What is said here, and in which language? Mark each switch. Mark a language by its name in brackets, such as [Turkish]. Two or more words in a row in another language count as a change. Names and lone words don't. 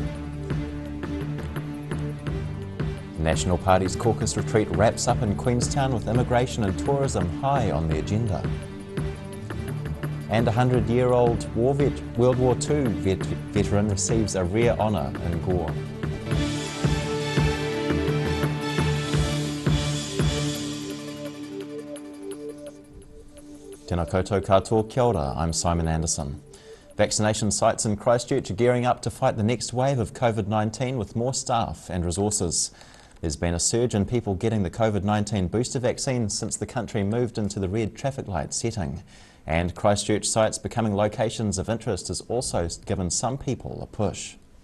[English] The National Party's caucus retreat wraps up in Queenstown with immigration and tourism high on the agenda. And a 100-year-old World War II veteran receives a rare honour in Gore. [Māori] Tēnā koutou katoa, kia ora, [English] I'm Simon Anderson. Vaccination sites in Christchurch are gearing up to fight the next wave of COVID-19 with more staff and resources. There's been a surge in people getting the COVID-19 booster vaccine since the country moved into the red traffic light setting. And Christchurch sites becoming locations of interest has also given some people a push.